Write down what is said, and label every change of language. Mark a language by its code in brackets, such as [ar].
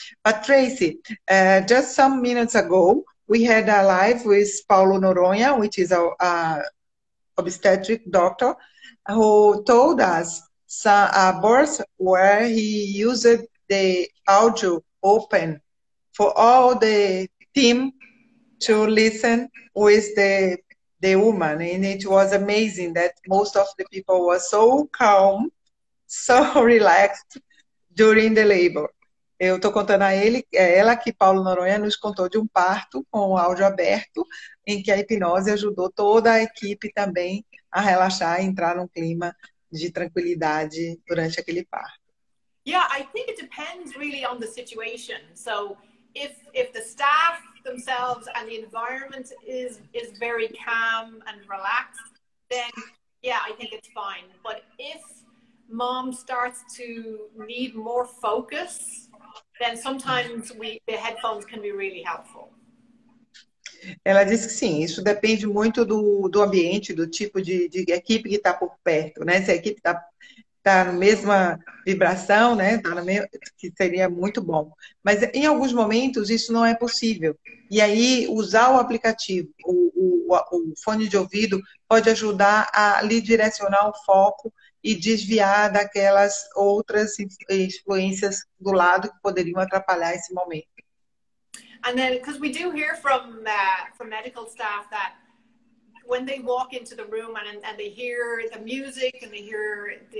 [en] But Tracy, just some minutes ago, we had a live with Paulo Noronha, which is a obstetric doctor, who told us a birth where he used the audio open for all the team to listen with the woman, and it was amazing that most of the people were so calm, so relaxed during the labor. [pt] Eu estou contando a ela que Paulo Noronha nos contou de um parto com o áudio aberto, em que a hipnose ajudou toda a equipe também a relaxar e entrar num clima de tranquilidade durante aquele parto. [en] Yeah, I think it depends really on the situation. So if the staff themselves and the environment is very calm and relaxed, then yeah, I think it's fine. But if mom starts to need more focus, then sometimes the headphones can be really helpful. [pt] Ela disse que sim, isso depende muito do ambiente, do tipo de equipe que está por perto, né? Se a equipe está na mesma vibração, né? Que seria muito bom. Mas em alguns momentos isso não é possível. E aí usar o aplicativo, o fone de ouvido, pode ajudar a lhe direcionar o foco e desviar daquelas outras influências do lado que poderiam atrapalhar esse momento. [en] And then, because we do hear from medical staff that when they walk into the room and they hear the music and they hear